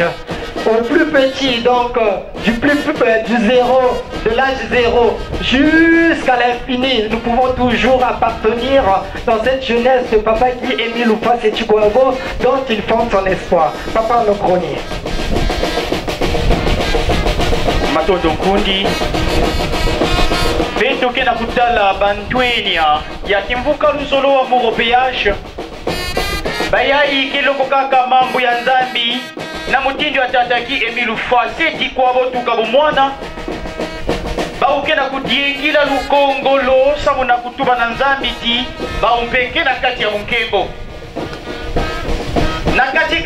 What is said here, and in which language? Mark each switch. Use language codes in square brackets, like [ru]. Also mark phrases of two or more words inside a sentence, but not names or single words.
[fr] Au plus petit, donc de l'âge 0 jusqu'à l'infini, nous pouvons toujours appartenir dans cette jeunesse de Papa Guy Émile Foissé Chikwabo dont il fonde son espoir. Papa le grenier. [ktu] Matoto Kundi Vento kena kutala bantwenia ya kimvuka Le Zolo Amour OPH bayai kiloko kaka mambo ya nzambi na mutindo ya Tata Guy Émile Foissé Chikwabo tukabo mwana baukena kutiengila lukongolo samu na kutuba na nzambi ti baumpeke na kati ya munkembo na